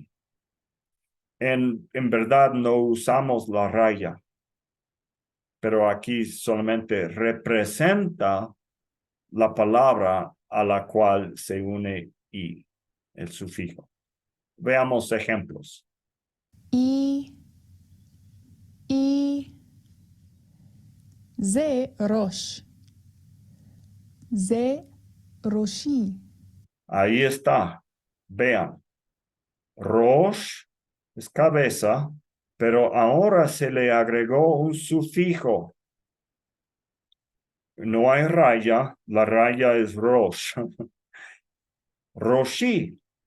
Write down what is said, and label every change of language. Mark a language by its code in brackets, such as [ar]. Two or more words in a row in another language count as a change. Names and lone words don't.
[es] En verdad no usamos la raya, pero aquí solamente representa la palabra a la cual se une y, el sufijo. Veamos ejemplos. [he] y זה ראש. זה ראשי. [es] Ahí está. Vean. Rosh es cabeza, pero ahora se le agregó un sufijo. No hay raya, la raya es Rosh. [he] Roshi.